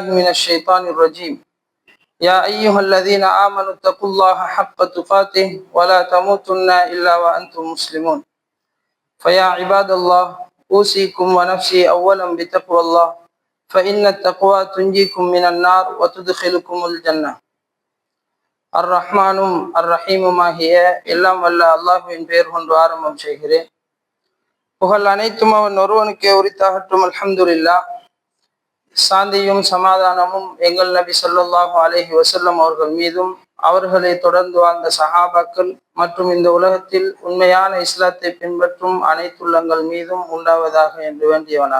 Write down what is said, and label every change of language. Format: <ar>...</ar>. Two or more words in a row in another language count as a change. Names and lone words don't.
<ar>من الشيطان الرجيم يا أيها الذين آمنوا اتقوا الله حق تقاته ولا تموتن إلا وأنتم مسلمون فيا عباد الله أوصيكم ونفسي أولا بتقوى الله فإن التقوى تنجيكم من النار وتدخلكم الجنة الرحمن الرحيم ما هي</ar> <ta>எல்லாம் வல்ல அல்லாஹ்வின் பெயர் கொண்டு ஆரம்பம் செய்கிறேன். புகழ் அனைத்தும் அவன் ஒருவனுக்கே உரித்தாகட்டும். அல்ஹம்துலில்லாஹ். சாந்தியும் சமாதானமும் எங்கள் நபி</ta> <ar>صلى الله عليه وسلم</ar> <ta>அவர்கள் மீதும் அவர்களை தொடர்ந்து வாழ்ந்த சஹாபாக்கள் மற்றும் இந்த உலகத்தில் உண்மையான இஸ்லாத்தை பின்பற்றும் அனைத்துள்ளங்கள் மீதும் உண்டாவதாக என்று வேண்டியவனாக.</ta>